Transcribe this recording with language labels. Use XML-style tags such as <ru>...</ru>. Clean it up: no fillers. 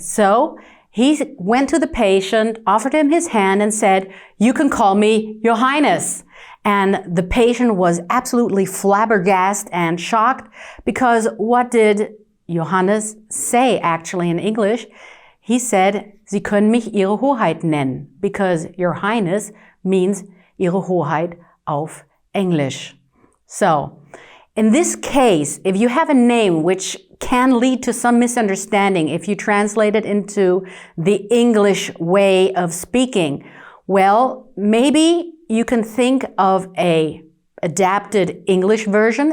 <en>So he went to the patient, offered him his hand, and said, "You can call me Your Highness." And the patient was absolutely flabbergasted and shocked because what did Johannes say actually in English? He said,</en> <de>"Sie können mich Ihre Hoheit nennen,"</de> <en>because Your Highness means</en> <de>Ihre Hoheit auf English.</de> <en>So, in this case, if you have a name which can lead to some misunderstanding if you translate it into the English way of speaking, well, maybe you can think of an adapted English version.</en>